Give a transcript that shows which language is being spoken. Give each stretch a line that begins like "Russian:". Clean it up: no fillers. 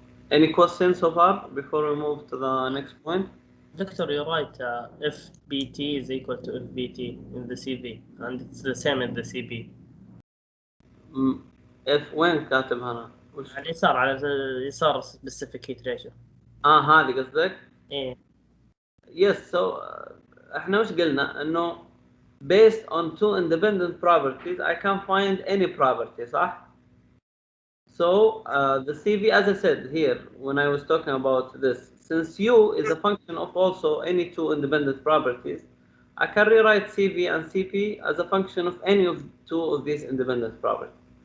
English: Any questions so far before we move to the next point? Victor, you're right. FBT is equal to FBT in the CV, and it's the same in the CB.
Arabic: F وين كاتب هنا؟ على اليسار، على اليسار
English: specific heat ratio.
Arabic: هذه قصدك؟ إيه.
English: Yes, so
Arabic: احنا وش قلنا؟ انه
English: based on two independent properties I can find any property,
Arabic: صح؟
English: So the CV, as I said here when I was talking about this, since U is a function of also any two independent properties, I can rewrite CV and CP as a function of any of two of these independent properties.